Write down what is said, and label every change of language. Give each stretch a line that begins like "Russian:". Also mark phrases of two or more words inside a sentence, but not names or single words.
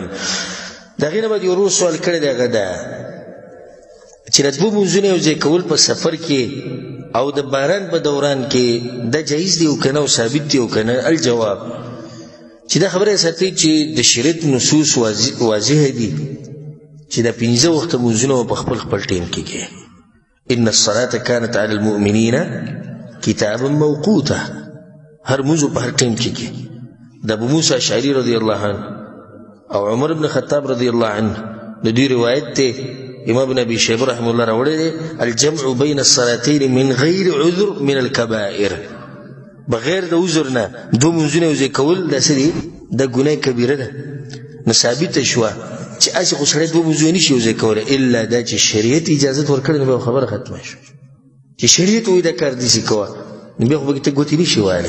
Pashto: د هغې نه بعد یو ورور سوال کړی دی، هغه ده چې د 2 مونځونه یو ځای کول په سفر کې او د باران په دوران کې دا جایز دی او که نه، او ثابت دی او که نه؟ الجواب چې دا خبره ساتئ چې د شریعت نصوص واضح دي چې دا 15 وخته مونځونه په خپل خپل ټیم کې کوي.
Arabic: ان الصلاة كانت على المؤمنين كتابا موقوتا،
Pashto: هر مونځ په هر ټیم کې کوي. د ابو موسی اشعری
Arabic: رضی الله عنه
Pashto: او عمر بن خطاب
Arabic: رضی الله عنه
Pashto: د دې روایت ته امام ابن ابي شيبه
Arabic: رحمه الله
Pashto: راوړی دی،
Arabic: الجمع بين الصلاتين من غير عذر من الكبائر،
Pashto: بغیر د عذر نه 2 مونځونه یو ځای کول دا څه دي، دا ګناه کبیره ده. نو ثابته شوه چې هسې خو سړی 2 مونځونه نشي یو ځای کولی، الا دا چې شریعت اجازت ورکړی، نو بیا خبره ختمه شوه. چې شریعت وایي دا کار داسې کوه، نو بیا خو پکې ته ګوتې نشي وهلی.